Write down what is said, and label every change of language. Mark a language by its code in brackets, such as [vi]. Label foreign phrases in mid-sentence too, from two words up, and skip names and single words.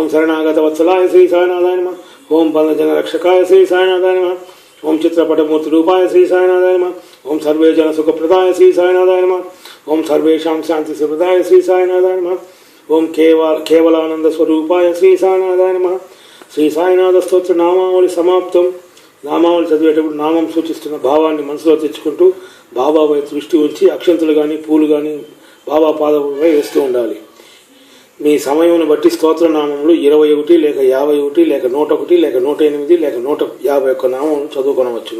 [sa] ओम शरणागत वत्सलाय श्री साईनाथाय नमः। ओम बंधजन रक्षकाय श्री साईनाथाय नमः। ओम चित्रपट मूर्ति रूपाय श्री साईनाथाय नमः। ओम सर्वे जन सुख प्रदाय श्री साईनाथाय नमः। ओम सर्वेषां शांति प्रदाय श्री साईनाथाय नमः। ओम केवलानंद स्वरूपाय श्री साईनाथाय नमः। [te] శ్రీ సాయినాథ స్తోత్ర నామావళి సమాప్తం. నామావళి చదివేటప్పుడు నామం సూచిస్తున్న భావాన్ని మనసులో తెచ్చుకుంటూ బాబాపై దృష్టి ఉంచి అక్షంతులు కానీ పూలు కానీ బాబా పాదపై వేస్తూ ఉండాలి. మీ సమయం బట్టి స్తోత్రనామములు 21 లేక 51 లేక 101 లేక 108 లేక 151 నామం చదువుకొనవచ్చు.